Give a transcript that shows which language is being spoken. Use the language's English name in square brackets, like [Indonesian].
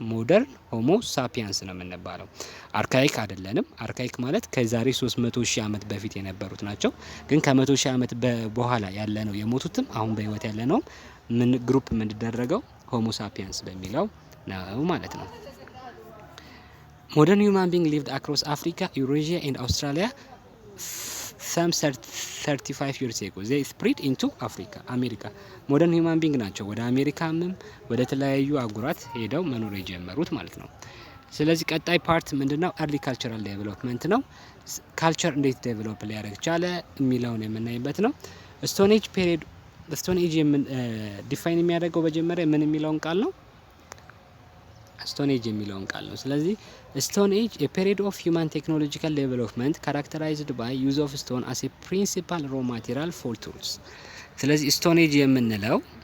[Amharic] ሞደርን ሆሞ ሳፒያንስ ነው የምንባለው። አርካይክ አይደለንም። አርካይክ ማለት ከዛሬ 300,000 ዓመት በፊት የነበሩት ናቸው። ግን ከ100,000 ዓመት በኋላ ያለነው የሞቱትም አሁን በህይወት ያለነው ምን ግሩፕ የምንደረገው ሆሞ ሳፒያንስ በሚለው ነው ማለት ነው። [English] modern human being lived across Africa, Eurasia and Australia some 35 years ago. they spread into Africa, America. modern human being [Amharic] ናቸው ወደ አሜሪካም ወደ ተለያዩ አህጉራት ሄደው መኖር የጀመሩት ማለት ነው። ስለዚህ ቀጣይ ፓርት ምንድነው? [English] early cultural development [Amharic] ነው። ካልቸር እንዴት ዴቨሎፕ ሊያደርግ ቻለ የሚለውን የምናይበት ነው። ስቶን ኤጅ ፔሪድ ስቶን ኤጅ ዲፋይን የሚያደርገው በመጀመሪያ ምን የሚለውን ቃል ነው? ስቶን ኤጅ የሚለውን ቃል ነው። ስለዚህ ስቶን ኤጅ [English] a period of human technological development characterized by use of stone as a principal raw material for tools። [Amharic] ስለዚህ ስቶን ኤጅ የምንለው